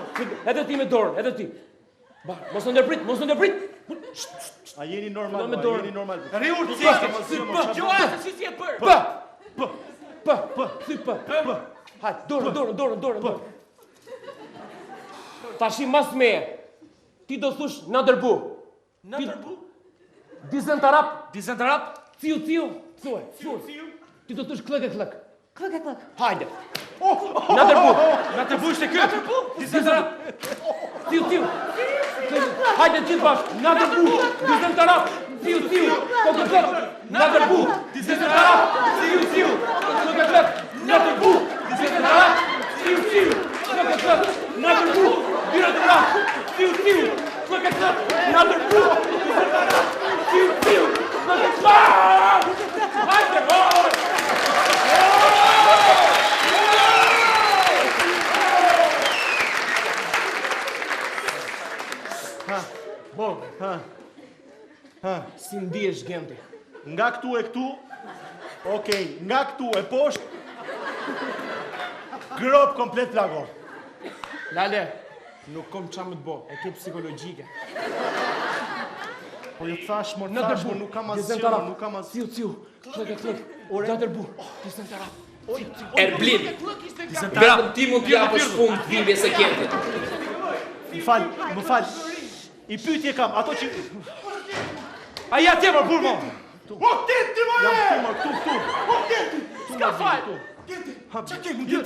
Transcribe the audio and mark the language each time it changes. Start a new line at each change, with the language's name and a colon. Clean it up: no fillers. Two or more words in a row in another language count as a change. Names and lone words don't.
Albanian: Edhe ti me dorën, edhe ti. Ba, mos u ndërprit. A jeni normal? Me A dorën. jeni normal? Riur ti. Jo, atë si e bër. Hajde, dorën. Tashi mas meje. Ti do thush na dërbu. Na dërbu. Dizën tarap, Ciu. thuaj. Ti do thush klëk. Klëk. Hajde. Na dërbu. Na dërbu ishte ky. Dizën tarap. Ciu. Hajde gjithë bashkë. Na dërbu. Dizën tarap. Ciu. Klëk. Na dërbu. Dizën tarap. Ciu. Klëk. Na dërbu. Dizën tarap. Ciu. Klëk. Na dërbu. Dizën tarap. Ciu. Klëk. Na dërbu. Dizën tarap. Ciu. Klëk. Hajde. Si ndihesh Genti? Nga këtu e këtu. Okej, nga këtu e poshtë. Grop komplet plagor. Lale, nuk kom qa më të bo, e ke psikologjike. Po ju thash, Në thash, dërbu, nuk kam dizën asgjë, tarap. nuk kam asgjë. Ciu. Klëk. Na dërbu. Dizën tarap. Erblin, vetëm ti mund t'ja për shpund dhimbje se Kentit. Më fal. I pyetje kam, ato që... Ai atje më burr mo. O, Genti, më këtu. O, Genti. S'ka fal. Çka ke më Genti?